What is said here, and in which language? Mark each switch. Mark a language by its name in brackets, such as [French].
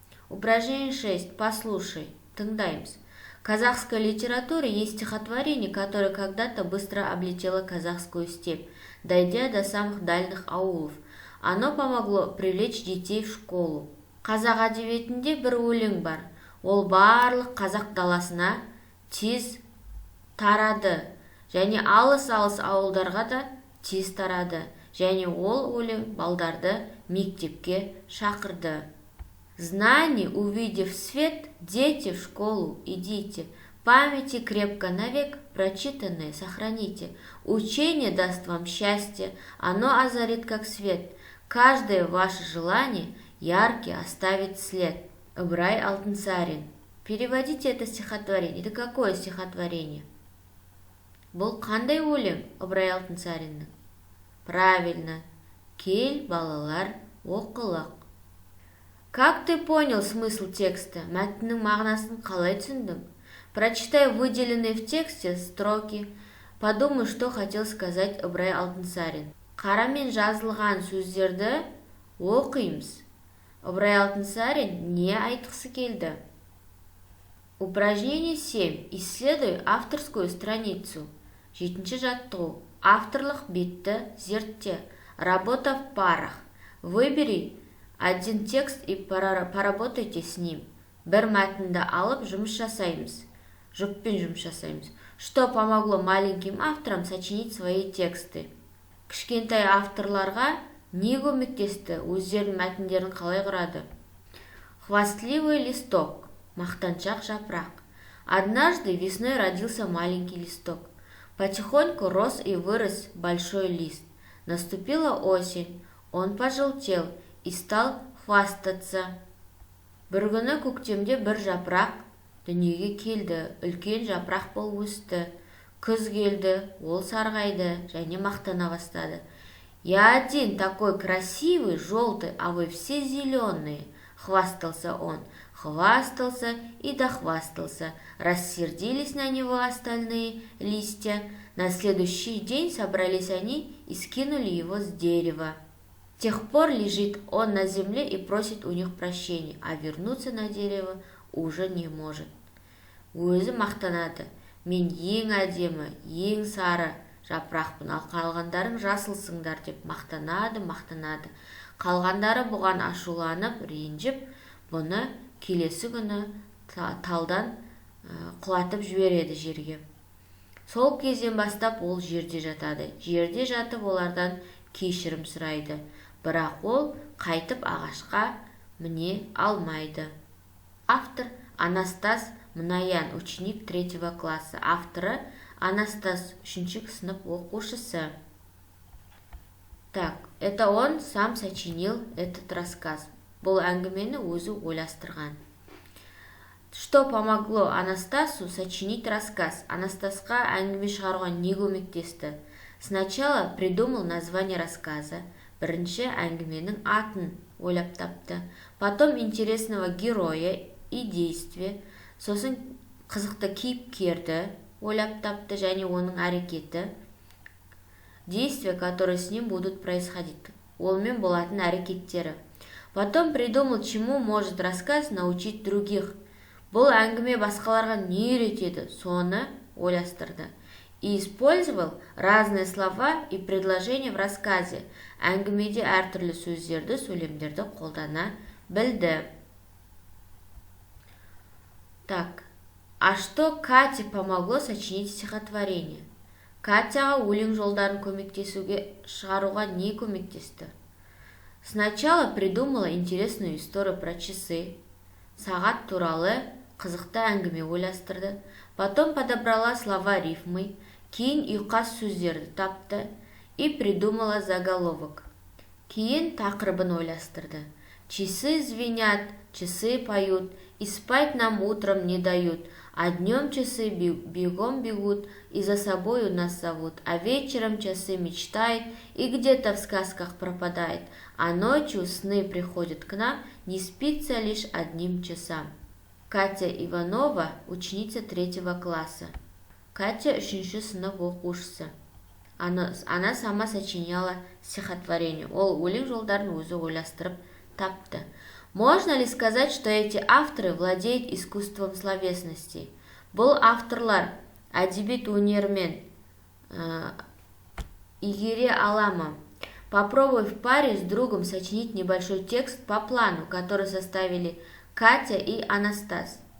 [Russian] Упражнение 6. Послушай. [Kazakh] Тыңдаймыз. [Russian] В казахской литературе есть стихотворение, которое когда-то быстро облетело казахскую степь, дойдя до самых дальних аулов. Оно помогло привлечь детей в школу. [Kazakh] Қазақ әдебиетінде бір өлең бар. ол барлық қазақ даласына тез тарады және алыс-алыс ауылдарға да тез тарады, және ол өлең балдарды мектепке шақырды. [Russian] Знание, увидев свет, дети в школу идите, памяти крепко навек прочитанное сохраните. Учение даст вам счастье, оно озарит как свет. Каждое ваше желание яркий оставит след. Ыбырай Алтынсарин. Переводите это стихотворение. Это какое стихотворение? [Kazakh] Бұл қандай өлең Ыбырай Алтынсариннің? [Russian] Правильно. [Kazakh] Кел, балалар, оқылық. [Russian] Как ты понял смысл текста? [Kazakh] Мәтіннің мағынасын қалай түсіндің? [Russian] Прочитай выделенные в тексте строки. Подумай, что хотел сказать Ыбырай Алтынсарин. [Kazakh] Қарамен жазылған сөздерді оқимыз. Ыбырай Алтынсарин не айтқысы келді? [Russian] Упражнение 7. Исследуй авторскую страницу. [Kazakh] 7-ші жаттығу. Авторлық бетті зертте. [Russian] Работа в парах. Выбери один текст и поработайте с ним. [Kazakh] Бір мәтінді алып жұмыс жасаймыз. Жұппен жұмыс жасаймыз. [Russian] Что помогло маленьким авторам сочинить свои тексты? [Kazakh] Кішкентай авторларға не көмектесті? Өздерінің мәтіндерін қалай құрады? [Russian] Хвастливый листок. [Kazakh] Мақтаншақ жапырақ. [Russian] Однажды весной родился маленький листок. Потихоньку рос и вырос большой лист. Наступила осень. Он пожелтел и стал хвастаться. [Kazakh] Бір күні көктемде бір жапырақ дүниеге келді. Үлкен жапырақ болып өсті. Күз келді, ол сарғайды және мақтана бастады. [Russian] Я один такой красивый, желтый, а вы все зеленые, хвастался он. Хвастался и дохвастался. Рассердились на него остальные листья. На следующий день собрались они и скинули его с дерева. С тех пор лежит он на земле и просит у них прощения, а вернуться на дерево уже не может. [Kazakh] Өзі мақтанады. Мен ең әдемі, ең сары жапырақпын, ал қалғандарың жасылсыңдар деп мақтанады. Қалғандары бұған ашуланып, ренжіп, бұны келесі күні талдан құлатып жібереді жерге. Сол кезден бастап ол жерде жатады. Жерде жатып олардан кешірім сұрайды. Бірақ ол қайтып ағашқа міне алмайды. [Russian] Автор Анастас Мнаян, ученик 3 класса. [Kazakh] Авторы Анастас, 3 сынып оқушысы. [Russian] Так, это он сам сочинил этот рассказ. [Kazakh] Бұл әңгімені өзі ойластырған. [Russian] Что помогло Анастасу сочинить рассказ? [Kazakh] Анастасқа әңгіме шығаруға не көмектесті? [Russian] Сначала придумал название рассказа. [Kazakh] Бірінші әңгіменің атын ойлап тапты. [Russian] Потом интересного героя и действия. [Kazakh] Сосын қызықты кейіпкерді ойлап тапты және оның әрекеті. [Russian] Действия, которые с ним будут происходить. [Kazakh] Олмен болатын әрекеттері. [Russian] Потом придумал, чему может рассказ научить других. [Kazakh] Бұл әңгіме басқаларға не үйретеді, соны ойластырды. [Russian] И использовал разные слова и предложения в рассказе. [Kazakh] Әңгімеде әртүрлі сөздерді, сөйлемдерді қолдана білді. [Russian] Так, а что Кате помогло сочинить стихотворение? [Kazakh] Катяға өлең жолдарын көмектесуге шығаруға не көмектесті? [Russian] Сначала придумала интересную историю про часы. [Kazakh] Сағат туралы қызықты әңгіме ойластырды. [Russian] Потом подобрала слова рифмой. [Kazakh] Кейін ұйқас сөздерді тапты [Russian] и придумала заголовок. [Kazakh] Кейін тақырыбын ойластырды. [Russian] Часы звенят, часы поют, и спать нам утром не дают. А днем часы бегом бегут и за собою нас зовут. А вечером часы мечтает и где-то в сказках пропадает. А ночью сны приходят к нам, не спится лишь одним часам. Катя Иванова, ученица 3 класса. [Kazakh] Катя 3 сынып оқушысы. [Russian] Она сама сочиняла стихотворение. [Kazakh] Ол өлең жолдарын өзі ойластырып тапты. [Russian] Можно ли сказать, что эти авторы владеют искусством словесности? [Kazakh] Бұл авторлар әдебиет өнерімен игере алама. [Russian] Попробуй в паре с другом сочинить небольшой текст по плану, который составили Катя и Анастас.